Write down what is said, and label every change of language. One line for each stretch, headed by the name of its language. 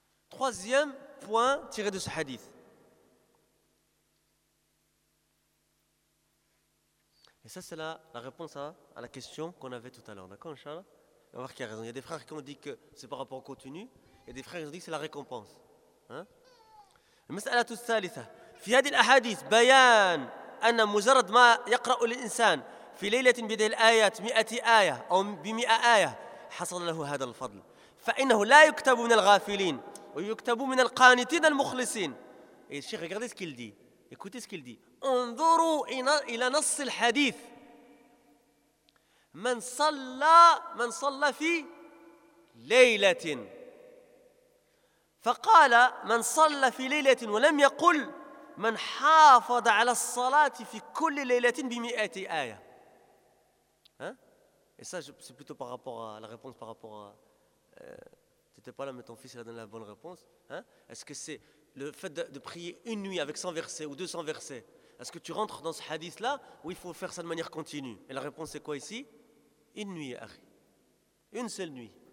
French: Troisième point tiré de ce hadith. Et ça, c'est la réponse à la question qu'on avait tout à l'heure. D'accord, Inch'Allah ? On va voir qui a raison. Il y a des frères qui ont dit que c'est par rapport au contenu. Il y a des frères qui ont dit que c'est la récompense.
Arabic: Mas'alatu thalitha. Fi hadhihi al-ahadith bayan anna mujarrad ma yaqra'u al-insan في ليلة بدل الآيات 100 آية أو بمئة آية حصل له هذا الفضل، فإنه لا يكتب من الغافلين ويكتب من القانتين المخلصين.
French: الشيخ regardez ce qu'il dit. Écoutez ce qu'il dit.
Arabic: انظروا إلى نص الحديث. من صلى في ليلة. فقال من صلى في ليلة ولم يقل من حافظ على الصلاة في كل ليلة بمئة آية.
French: Et ça, c'est plutôt par rapport à la réponse, par rapport à... Tu n'étais pas là, mais ton fils a donné la bonne réponse. Est-ce que c'est le fait de prier une nuit avec 100 versets ou 200 versets? Est-ce que tu rentres dans ce hadith-là ou il faut faire ça de manière continue? Et la réponse, c'est quoi ici? Une nuit, Harry. Une seule nuit.